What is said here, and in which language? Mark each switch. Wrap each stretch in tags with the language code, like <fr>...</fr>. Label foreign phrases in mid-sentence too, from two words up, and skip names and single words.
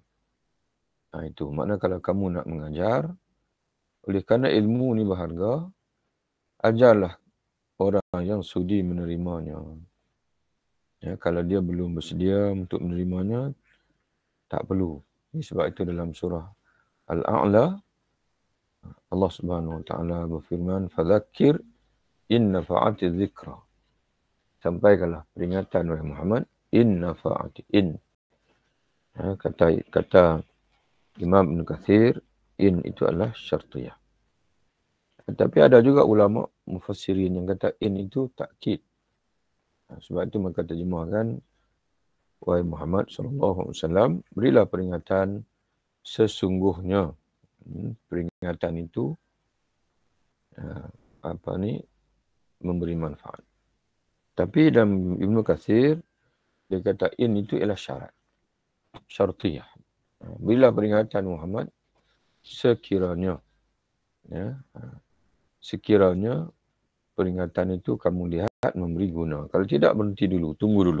<ms>Itu makna kalau kamu nak mengajar, oleh kerana ilmu ni berharga, ajarlah orang yang sudi menerimanya. Ya, kalau dia belum bersedia untuk menerimanya, tak perlu. Sebab itu dalam surah Al-A'la, Allah</ms> <ar>سبحانه وتعالى</ar> <ms>berfirman,</ms> <ar>"فذكر إن نفعت الذكرى."</ar> <ms>Sampaikanlah peringatan wahai Muhammad,</ms> <ar>إن نفعت,</ar> <ms>in. Kata Imam Ibn Kathir, in itu adalah syartiyah. Tapi ada juga ulama mufassirin yang kata in itu takkid. Sebab itu mereka terjemahkan, wahai Muhammad SAW, berilah peringatan sesungguhnya. Peringatan itu memberi manfaat. Tapi dalam Ibn Kathir, dia kata in itu ialah syarat. Syartiyah. Berilah peringatan Muhammad sekiranya. Ya, sekiranya peringatan itu kamu lihat memberi guna. Kalau tidak, berhenti dulu. Tunggu dulu.</ms>